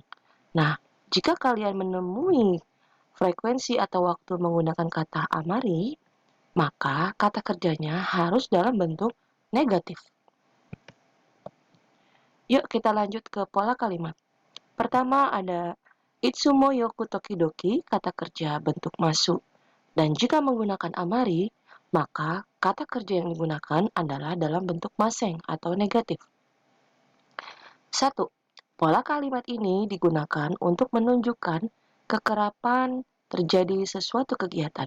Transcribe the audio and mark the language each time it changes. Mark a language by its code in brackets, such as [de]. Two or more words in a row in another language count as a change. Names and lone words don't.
[id] Nah, jika kalian menemui frekuensi atau waktu menggunakan kata amari, maka kata kerjanya harus dalam bentuk negatif. Yuk kita lanjut ke pola kalimat. Pertama ada [ja] いつも よく 時々, [id] kata kerja bentuk masuk. Dan jika menggunakan amari, maka kata kerja yang digunakan adalah dalam bentuk maseng atau negatif. 1. Pola kalimat ini digunakan untuk menunjukkan kekerapan terjadi sesuatu kegiatan.